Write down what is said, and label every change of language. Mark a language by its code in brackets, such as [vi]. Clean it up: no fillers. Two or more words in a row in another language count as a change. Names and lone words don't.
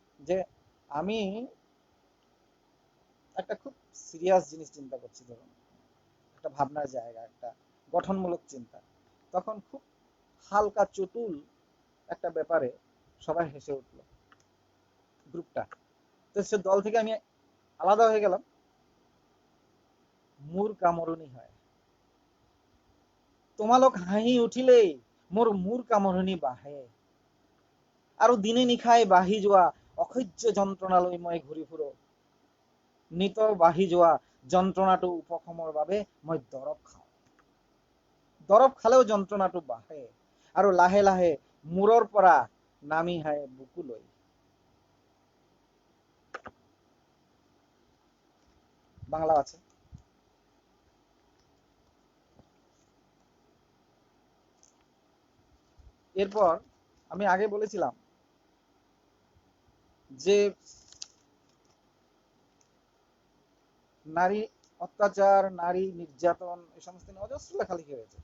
[bn] যে আমি একটা খুব সিরিয়াস জিনিস চিন্তা করছি, ধরুন একটা ভাবনার জায়গা, একটা গঠনমূলক চিন্তা, তখন খুব হালকা চটুল একটা ব্যাপারে সবাই হেসে উঠলো, গ্রুপটা। তো সে দল থেকে আমি আলাদা হয়ে গেলাম, [as] মূর কামড়নি হয়। তোমালোক হাঁহি উঠিলে মোর মূর কামড়নি বাহে, আৰু দিনে নিশাই বাঢ়ি যোৱা অসহ্য যন্ত্ৰণালৈ মই ঘূৰি ফুৰো। নিত বাঢ়ি যোৱা যন্ত্ৰণাটো উপশমৰ বাবে মই দৰৱ খাওঁ। দৰৱ খালেও যন্ত্ৰণাটো বাঢ়ে আৰু লাহে লাহে মূৰৰ পৰা নামি আহে বুকুলৈ। বাংলা আছে। [bn] এরপর আমি আগে বলেছিলাম যে নারী অত্যাচার, নারী নির্যাতন, এই সমস্ত নিয়ে অজস্র লেখালেখি হয়েছে।